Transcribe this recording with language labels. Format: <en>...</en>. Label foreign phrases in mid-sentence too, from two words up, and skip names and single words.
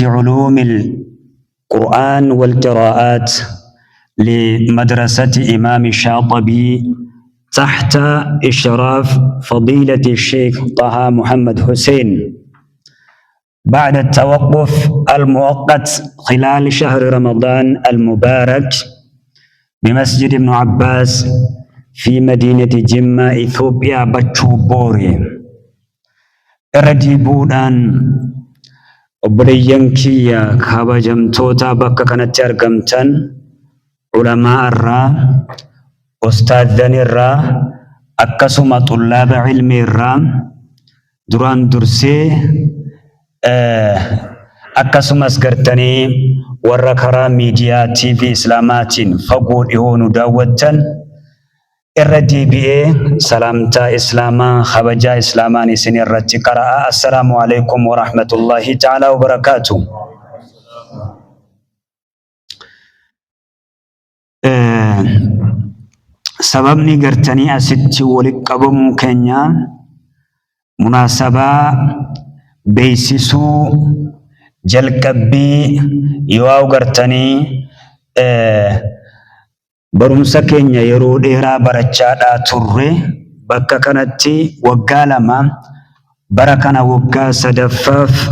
<ar>علوم القرآن والقراءات لمدرسة إمام الشاطبي تحت إشراف فضيلة الشيخ طه محمد حسين، بعد التوقف المؤقت خلال شهر رمضان المبارك بمسجد ابن عباس في مدينة جمة إثيوبيا باتشوبوري.</ar> <om>إرديبودان obboleeyyan kiyya kabajamtoota bakka kanatti argamtan, ulamaa irraa, ustaadhan irraa, akkasuma xullaaba ilmi irraa, duraan dursee akkasumas gartanii warra karaa miidiyaa TV Islaamaatiin fagoo dhihoo nu daawwattan, irra deebi'ee salaamtaa islaamaa kabajaa islaamaan isin irratti qara'a.</om> <ar>السلام عليكم ورحمة الله تعالى وبركاته.</ar> <om>Sababni gartanii asitti walitti qabamuu keenya munaasabaa beeksisuu jalqabbii yoo gartanii barumsa keenya yeroo dheeraa barachaadhaa turre, bakka kanatti waggaa lama, bara kana waggaa sadaffaaf</om>